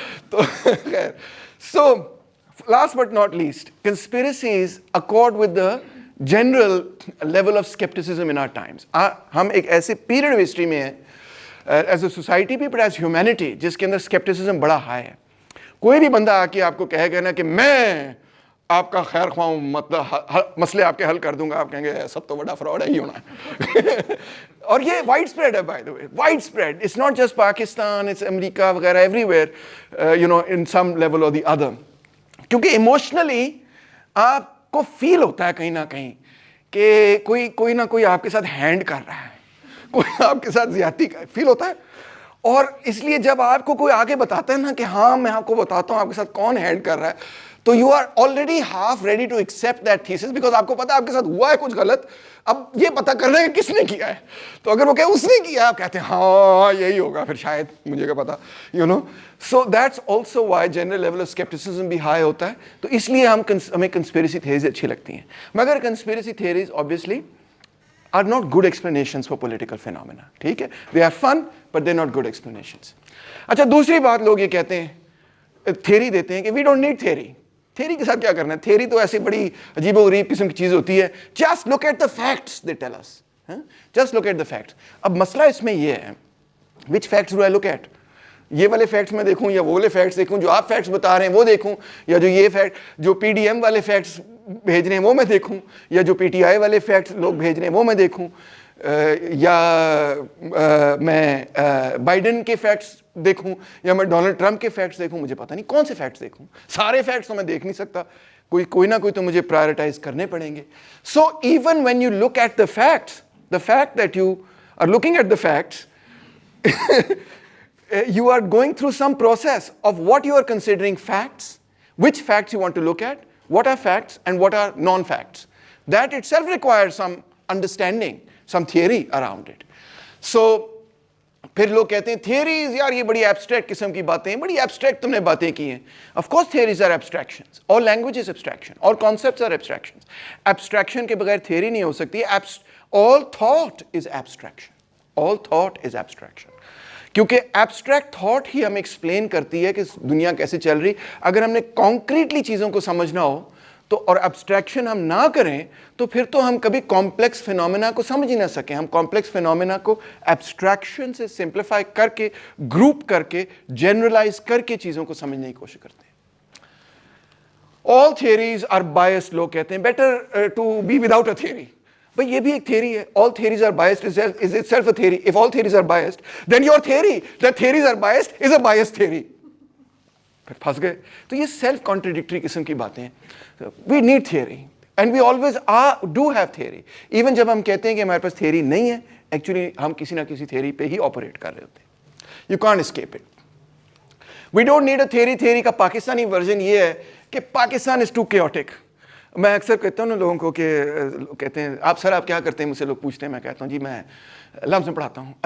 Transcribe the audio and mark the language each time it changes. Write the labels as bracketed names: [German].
[Urdu] تو خیر, [English] So last but not least, conspiracies accord with the general level of skepticism in our times. [Urdu] ہم ایک ایسے پیریڈ آف ہسٹری میں ہیں [English] as a society [Urdu] بھی [English] but as humanity [Urdu] جس کے اندر اسکیپٹسزم بڑا ہائی ہے. کوئی بھی بندہ آ کے آپ کو کہے گا نا کہ میں آپ کا خیر خواہ ہوں, مطلب مسئلے آپ کے حل کر دوں گا, آپ کہیں گے سب تو بڑا فراڈ ہے ہی ہونا. اور یہ [English] Widespread ہے, by the way, widespread. It's not just Pakistan, it's America وغیرہ, everywhere in some level or the other. [Urdu] کیونکہ ایموشنلی آپ کو فیل ہوتا ہے کہیں نہ کہیں کہ کوئی نہ کوئی آپ کے ساتھ ہینڈ کر رہا ہے, کوئی آپ کے ساتھ زیادتی کا فیل ہوتا ہے. اور اس لیے جب آپ کو کوئی آگے بتاتا ہے نا کہ ہاں میں آپ کو بتاتا ہوں آپ کے ساتھ کون ہینڈ کر رہا ہے, تو [English] you are already half ready to accept that thesis, [Urdu] because آپ کو پتا ہے آپ کے ساتھ ہوا ہے کچھ غلط. اب یہ پتا کرنا ہے کہ کس نے کیا ہے. تو اگر وہ کہ اس نے کیا, آپ کہتے ہیں ہاں یہی ہوگا, پھر شاید مجھے کیا پتا, [English] so that's also why general level of skepticism [Urdu] بھی ہائی ہوتا ہے. تو اس لیے ہمیں کنسپیریسی تھیوریز اچھی لگتی ہیں. [English] مگر conspiracy theories obviously are not good explanations for political phenomena. [Urdu] ٹھیک ہے, [English] they are fun but they're not good explanations. [Urdu] اچھا, دوسری بات لوگ یہ کہتے ہیں, تھیوری دیتے ہیں کہ [English] we don't need theory. [Urdu] Theory کے ساتھ کیا کرنا ہے, تھیوری تو ایسی بڑی عجیب و غریب قسم کی چیز ہوتی ہے. [English] just look at the facts they tell us. just look at the facts. [Urdu] اب مسئلہ اس میں یہ ہے, [English] which facts do I look at? [Urdu] یہ والے فیکٹس میں دیکھوں یا وہ والے فیکٹس دیکھوں, جو آپ فیکٹس بتا رہے ہیں وہ دیکھوں, یا جو یہ فیکٹ جو پی ڈی ایم والے فیکٹس بھیج رہے ہیں وہ میں دیکھوں, یا جو پی ٹی آئی والے فیکٹس لوگ بھیج رہے ہیں وہ میں دیکھوں, یا میں بائیڈن کے فیکٹس دیکھوں, یا میں ڈونلڈ ٹرمپ کے فیکٹس دیکھوں. مجھے پتہ نہیں کون سے فیکٹس دیکھوں, سارے فیکٹس تو میں دیکھ نہیں سکتا, کوئی نہ کوئی تو مجھے پرائرٹائز کرنے پڑیں گے. [English] So even when you look at the facts, the fact that you are looking at the facts, you are going through some process of what you are considering facts, which facts you want to look at, what are facts and what are non-facts. That itself requires some understanding, some theory around it. [Urdu] So پھر لوگ کہتے ہیں theories یار یہ بڑی abstract قسم کی باتیں ہیں, بڑی abstract تم نے باتیں کی ہیں. [English] Of course theories are abstractions. All language is abstraction. All concepts are abstractions. [Urdu] Abstraction کے بغیر theory نہیں ہو سکتی. [English] All thought is abstraction. All thought is abstraction. [Urdu] کیونکہ ایبسٹریکٹ تھاٹ ہی ہمیں ایکسپلین کرتی ہے کہ دنیا کیسے چل رہی. اگر ہم نے کانکریٹلی چیزوں کو سمجھنا ہو تو, اور ایبسٹریکشن ہم نہ کریں تو پھر تو ہم کبھی کمپلیکس فینومینا کو سمجھ ہی نہ سکیں. ہم کمپلیکس فینومینا کو ایبسٹریکشن سے سمپلیفائی کر کے, گروپ کر کے, جنرلائز کر کے چیزوں کو سمجھنے کی کوشش کرتے ہیں. [English] All theories are biased, [Urdu] لوگ کہتے ہیں [English] better to be without a theory. [Urdu] بھئی یہ بھی ایک تھیوری ہے. [English] All theories are biased is itself a theory. If all theories are biased, then your theory that theories are biased is a biased theory. [Urdu] پھر پھنس گئے. تو یہ سیلف کانٹریڈکٹری قسم کی باتیں ہیں. [English] We need theory and we always do have theory. [Urdu] Even جب ہم کہتے ہیں کہ ہمارے پاس تھیوری نہیں ہے, ایکچولی ہم کسی نہ کسی تھیوری پہ ہی آپریٹ کر رہے ہوتے ہیں. [English] You can't escape it. We don't need a theory. [Urdu] Theory کا پاکستانی ورژن یہ ہے کہ پاکستان [English] is too chaotic. [Urdu] میں اکثر کہتا ہوں نا لوگوں کو کہ کہتے ہیں آپ سر آپ کیا کرتے ہیں, مجھ سے لوگ پوچھتے ہیں, میں کہتا ہوں جی میں لمس میں پڑھاتا ہوں.